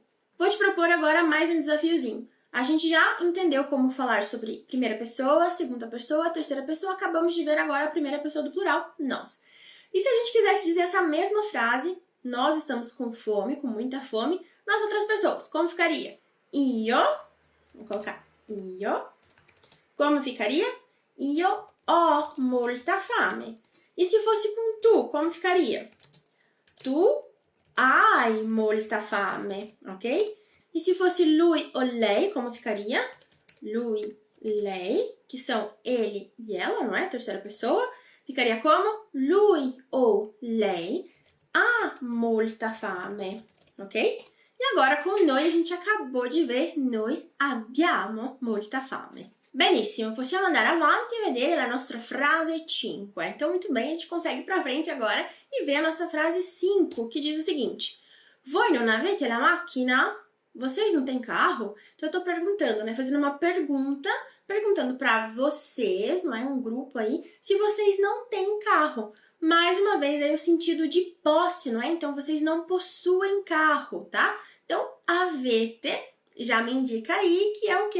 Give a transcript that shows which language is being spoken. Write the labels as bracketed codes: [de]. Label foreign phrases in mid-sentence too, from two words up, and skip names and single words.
[pt] Vou te propor agora mais um desafiozinho. A gente já entendeu como falar sobre primeira pessoa, segunda pessoa, terceira pessoa. Acabamos de ver agora a primeira pessoa do plural, nós. E se a gente quisesse dizer essa mesma frase, nós estamos com fome, com muita fome, nas outras pessoas, como ficaria? Io, vou colocar io. Como ficaria? [it] Io ho molta fame. [pt] E se fosse com tu, como ficaria? [it] Tu hai molta fame, ok? [pt] E se fosse lui ou lei, como ficaria? Lui, lei, que são ele e ela, não é? Terceira pessoa. Ficaria como? [it] Lui ou lei ha molta fame, ok? [pt] E agora com noi a gente acabou de ver, [it] noi abbiamo molta fame. Benissimo, possiamo andare avanti e vedere la nostra frase 5. [pt] Então, muito bem, a gente consegue ir para frente agora e ver a nossa frase 5, que diz o seguinte: [it] Voi non avete la macchina? [pt] Vocês não têm carro? Então, eu tô perguntando, né? Fazendo uma pergunta, perguntando para vocês, não é? Um grupo aí, se vocês não têm carro. Mais uma vez, aí o sentido de posse, não é? Então, vocês não possuem carro, tá? Então, avete já me indica aí que é o que?